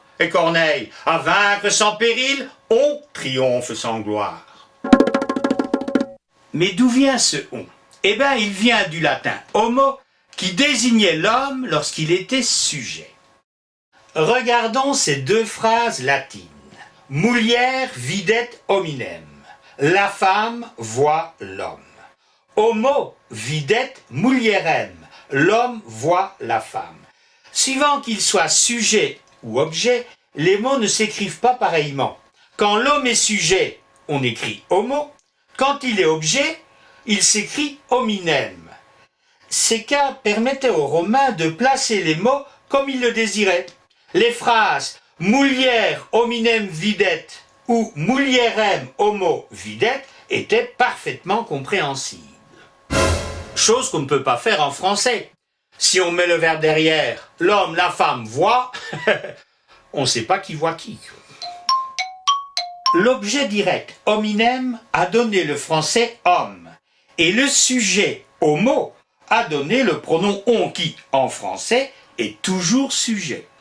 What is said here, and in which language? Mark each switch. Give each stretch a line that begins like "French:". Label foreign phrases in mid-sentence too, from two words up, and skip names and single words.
French: Et Corneille, à vaincre sans péril, on triomphe sans gloire. Mais d'où vient ce on? Eh bien, il vient du latin homo, qui désignait l'homme lorsqu'il était sujet. Regardons ces deux phrases latines.
Latin: Mulier videt hominem.
French: La femme voit l'homme.
Latin: Homo videt mulierem.
French: L'homme voit la femme. Suivant qu'il soit sujet ou objet, les mots ne s'écrivent pas pareillement. Quand l'homme est sujet, on écrit homo. Quand il est objet, il s'écrit hominem. Ces cas permettaient aux Romains de placer les mots comme ils le désiraient. Les phrases
Latin: mulier hominem videt
French: ou
Latin: mulierem homo videt
French: étaient parfaitement compréhensibles. Chose qu'on ne peut pas faire en français. Si on met le verbe derrière, l'homme, la femme voit, on ne sait pas qui voit qui. L'objet direct hominem a donné le français homme et le sujet homo a donné le pronom on qui, en français, est toujours sujet.